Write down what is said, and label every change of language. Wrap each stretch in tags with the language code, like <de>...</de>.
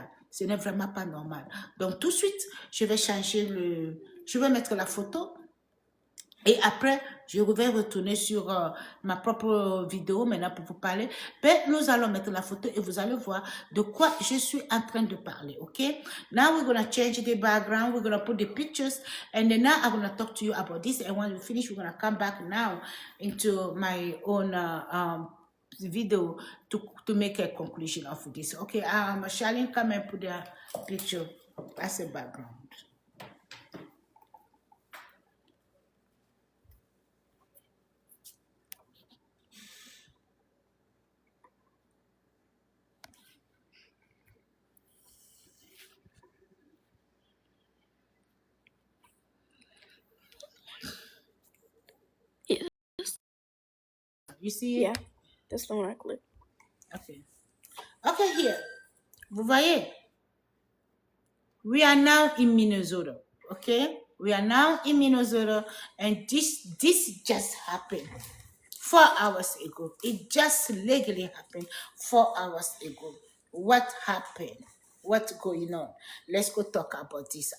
<fr>Ce n'est vraiment pas normal. Donc, tout de suite, je vais je vais mettre la photo. Et après, je vais retourner sur ma propre vidéo maintenant pour vous parler. Mais nous allons mettre la photo et vous allez voir de quoi je suis en train de parler, okay?</fr> <en>Now we're going to change the background. We're going to put the pictures. And then now I'm going to talk to you about this. And when we finish, we're going to come back now into my own video to make a conclusion of this. Okay, Charlene, come and put the picture as a background. You see it? Yeah, that's the one I clicked. Okay. Okay, here.</en> <fr>Vous voyez?</fr> <en>we are now in Minnesota. Okay, we are now in Minnesota, and this just happened 4 hours ago. It just legally happened 4 hours ago. What happened? What's going on? Let's go talk about this.</en>